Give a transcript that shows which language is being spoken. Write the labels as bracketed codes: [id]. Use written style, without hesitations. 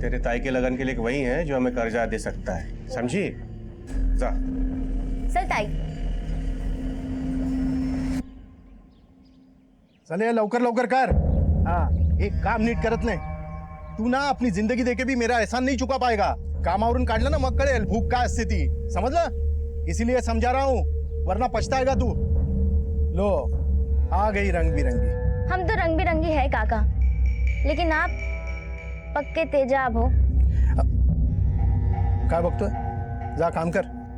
[hi] तेरे ताई के लगन के लिए वही है जो हमें कर्जा दे सकता है, समझी? जा। चल ताई। [mr] चले लवकर लवकर कर। हाँ, एक काम नीट करत नाही। [hi] तू ना अपनी जिंदगी देके भी मेरा एहसान नहीं चुका पाएगा। [mr] कामावरून काढलं ना मग कळेल भूक काय असते ती, समझला? [hi] इसीलिए समझा रहा हूँ, वरना पछताएगा तू। लो, आ गई रंग बिरंगी। हम तो रंग बिरंगी है काका, लेकिन आप पक्के तेजाब हो। क्या बकतो है? जा काम कर।